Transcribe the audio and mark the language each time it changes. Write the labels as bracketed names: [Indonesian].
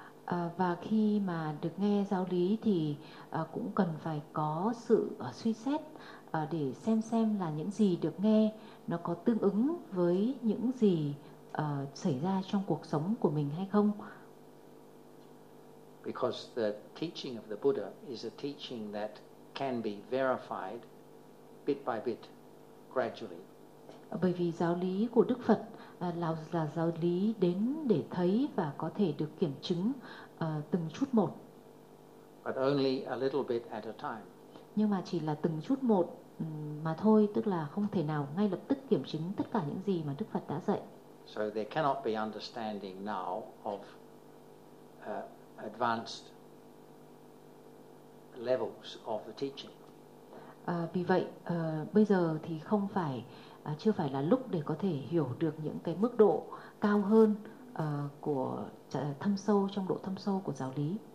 [Vietnamese] Và khi mà được nghe giáo lý thì cũng cần phải có sự suy xét để xem là những gì được nghe nó có tương ứng với những gì xảy ra trong cuộc sống của mình hay không. [English] Because the teaching of the Buddha is a teaching that can be verified bit by bit, gradually. [Vietnamese] Bởi vì giáo lý của Đức Phật là giáo lý đến để thấy và có thể được kiểm chứng từng chút một. [English] But only a little bit at a time. [Vietnamese] Nhưng mà chỉ là từng chút một mà thôi, tức là không thể nào ngay lập tức kiểm chứng tất cả những gì mà Đức Phật đã dạy. [English] So there cannot be understanding now of advanced levels of the teaching. [Vietnamese] Vì vậy, bây giờ thì không phải chưa phải là lúc để có thể hiểu được những cái mức độ cao hơn của thâm sâu, trong độ thâm sâu của giáo lý.